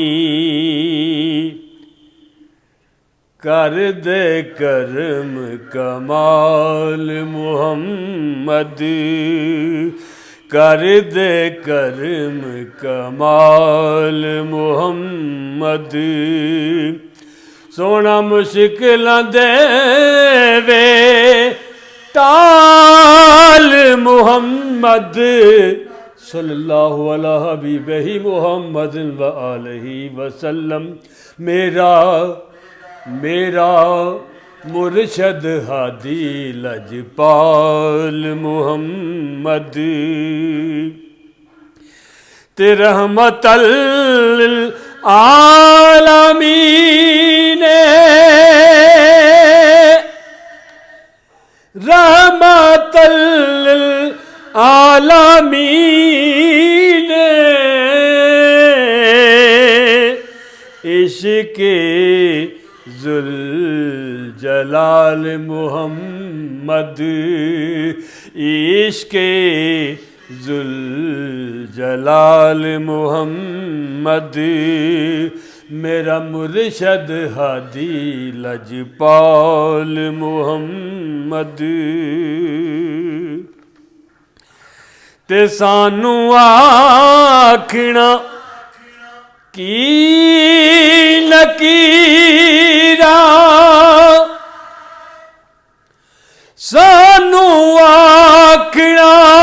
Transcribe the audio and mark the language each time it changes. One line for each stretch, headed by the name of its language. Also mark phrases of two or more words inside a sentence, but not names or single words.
Punjabi: کر دے کرم کمال محمد، کر دے کرم کمال محمد. سوہنا مشکلاں دیوے ٹال محمد.
Arabic: صلى الله على حبيبه محمد وآله وسلم.
Punjabi: میرا میرا مرشد ہادی لجپال محمد.
Arabic: تے رحمة للعالمين، رحمة للعالمين.
Urdu: عشقِ ذوالجلال محمد، عشقِ ذوالجلال محمد.
Punjabi: میرا مرشد ہادی لجپال محمد. تے سانوں آکھنا کی نکیرا، سانوں آکھنا